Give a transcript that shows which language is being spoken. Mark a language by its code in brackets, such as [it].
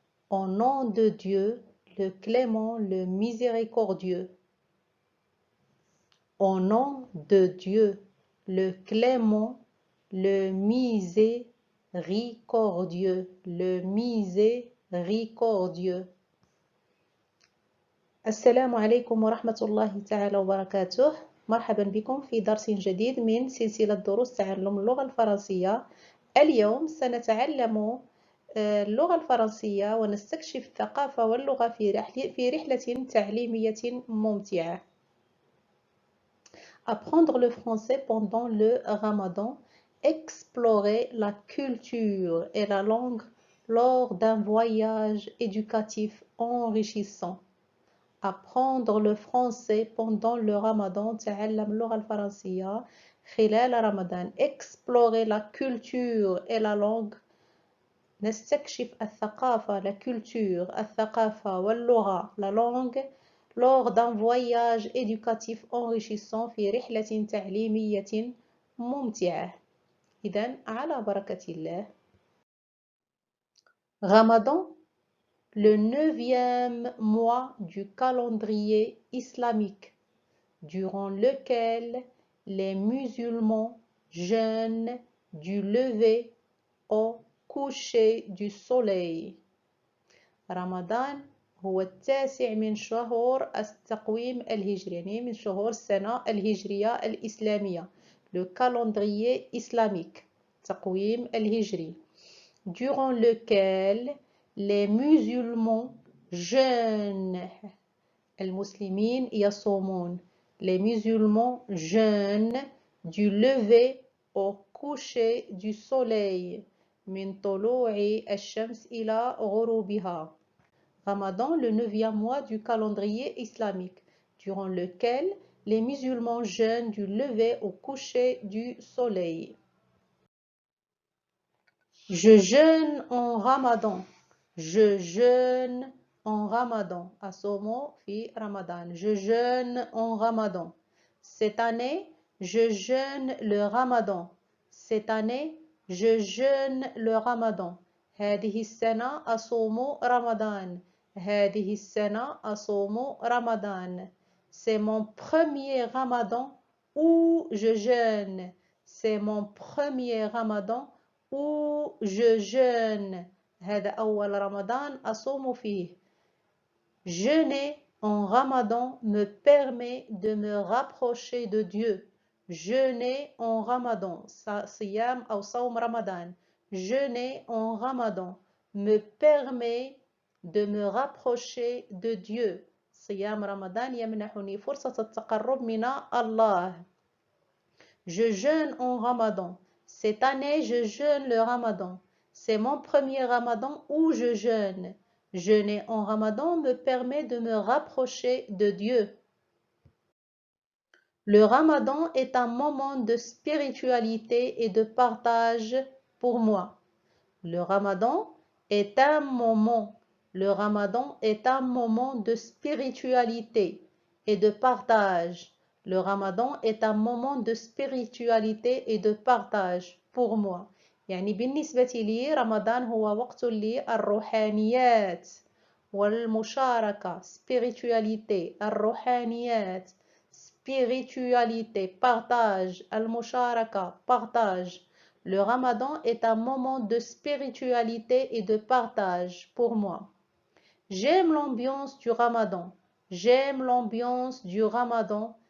[fr] Au nom de Dieu, le clément, le miséricordieux. Au nom de Dieu, le clément, le miséricordieux. Le miséricordieux. [ar] السلام عليكم ورحمة الله تعالى وبركاته. مرحبا بكم في درس جديد من سلسلة دروس تعلم اللغة الفرنسية. اليوم سنتعلم اللغة الفرنسية ونستكشف الثقافة واللغة في رحلة تعليمية ممتعة. [fr] Apprendre le français pendant le Ramadan, explorer la culture et la langue lors d'un voyage éducatif enrichissant. Apprendre le français pendant le Ramadan, [ar] تعلم اللغة الفرنسية خلال رمضان. [fr] Explorer la culture et la langue. [ar] نستكشف الثقافة, [fr] la culture, [ar] الثقافة واللغة, [fr] la langue, lors d'un voyage éducatif enrichissant [ar] في رحلة تعليمية ممتعة. إذن على بركة الله. [fr] Ramadan, le 9e mois du calendrier islamique, durant lequel les musulmans jeûnent du lever au coucher du soleil. [ar] رمضان هو التاسع من شهور التقويم الهجري، يعني من شهور السنة الهجرية الإسلامية. [fr] Le calendrier islamique, [ar] التقويم الهجري. [fr] Durant lequel les musulmans jeûnent. [ar] المسلمين يصومون. [fr] Les musulmans jeûnent du lever au coucher du soleil. [ar] من طلوع الشمس إلى غروبها. [fr] Ramadan, le 9e mois du calendrier islamique, durant lequel les musulmans jeûnent du lever au coucher du soleil. Je jeûne en Ramadan. Je jeûne en Ramadan. [ar] Asomo fi Ramadan. [fr] Je jeûne en Ramadan. Cette année, je jeûne le Ramadan. Cette année, je jeûne le Ramadan. [ar] هذه السنة أصوم رمضان. هذه السنة أصوم رمضان. [fr] C'est mon premier Ramadan où je jeûne. C'est mon premier Ramadan où je jeûne. [ar] هذا أول رمضان أصوم فيه. [fr] Jeûner en Ramadan me permet de me rapprocher de Dieu. Jeûner en Ramadan, [ar] صيام أو صوم رمضان. [fr] Jeûner en Ramadan me permet de me rapprocher de Dieu. [ar] صيام رمضان يمنحني فرصة التقرب من الله. [fr] Je jeûne en Ramadan. Cette année, je jeûne le Ramadan. C'est mon premier Ramadan où je jeûne. Jeûner en Ramadan me permet de me rapprocher de Dieu. Le Ramadan est un moment de spiritualité et de partage pour moi. Le Ramadan est un moment. Le Ramadan est un moment de spiritualité et de partage. Le Ramadan est un moment de spiritualité et de partage pour moi. [ar] يعني بالنسبة لي رمضان هو وقت للروحانيات والمشاركة. [fr] spiritualité, الروحانيات, spiritualité, partage, المشاركة, partage. Le Ramadan est un moment de spiritualité et de partage pour moi. J'aime l'ambiance du Ramadan. J'aime l'ambiance du Ramadan.